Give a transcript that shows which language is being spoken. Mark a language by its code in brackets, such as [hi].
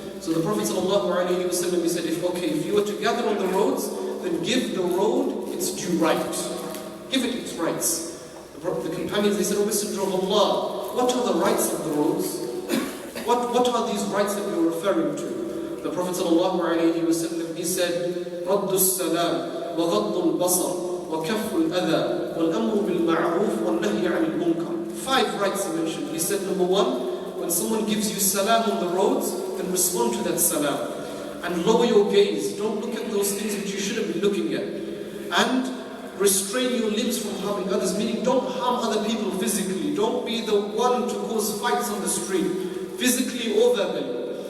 [en] So the Prophet ﷺ, he said, if you were to gather on the roads, then give the road its due right. Give it its rights. The companions, they said, O Messenger of Allah, what are the rights of the roads? What are these rights that you're referring to? The Prophet ﷺ, he said, [ar] رَدُّ السَّلَامِ وَغَضُّ الْبَصَرِ وَكَفُّ الْأَذَى وَالْأَمْرُ بِالْمَعْرُوفِ وَالنَّهْيِ عَنِ الْمُنْكَرِ. [en] 5 rights he mentioned. He said, number 1, when someone gives you salam on the roads, then respond to that salam. And lower your gaze. Don't look at those things which you shouldn't be looking at. And restrain your limbs from harming others, meaning don't harm other people physically. Don't be the one to cause fights on the street, physically or verbally.